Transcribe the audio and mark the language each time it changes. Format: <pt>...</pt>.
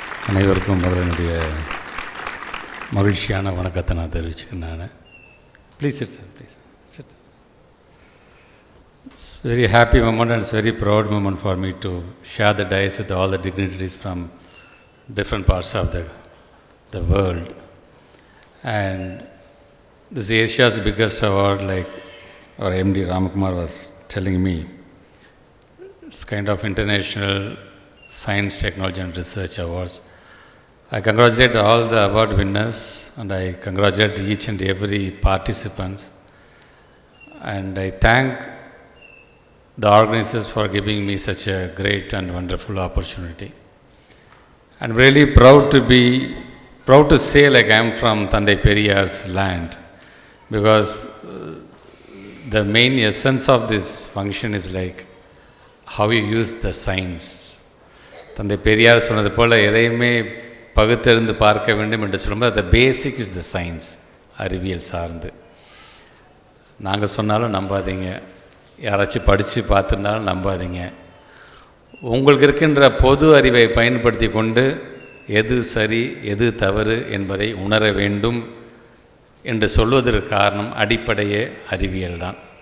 <ta>அனைவருக்கும் முதலினுடைய மகிழ்ச்சியான வணக்கத்தை நான் தெரிவிச்சுக்கிறேன். நான் please sit sir, please sit.</ta> <en>It's a very happy moment and it's a very proud moment for me to share the dais with all the dignitaries from different parts of the world. And this is Asia's biggest award, like our MD Ramkumar was telling me. It's kind of international science, technology and research awards. I congratulate all the award winners and I congratulate each and every participant, and I thank the organizers for giving me such a great and wonderful opportunity. I'm really proud to say like I am from Thandai Periyar's land, because the main essence of this function is like how you use the science.</en> <ta>தந்தை பெரியார் சொன்னது போல் எதையுமே பகுத்தறிந்து பார்க்க வேண்டும் என்று சொல்லும்போது</ta> <en>the basic is the science,</en> <ta>அறிவியல் சார்ந்து. நாங்கள் சொன்னாலும் நம்பாதீங்க, யாராச்சும் படித்து பார்த்துருந்தாலும் நம்பாதீங்க. உங்களுக்கு இருக்கின்ற பொது அறிவை பயன்படுத்தி கொண்டு எது சரி எது தவறு என்பதை உணர வேண்டும் என்று சொல்வதற்கு காரணம் அடிப்படையே அறிவியல் தான்.</ta>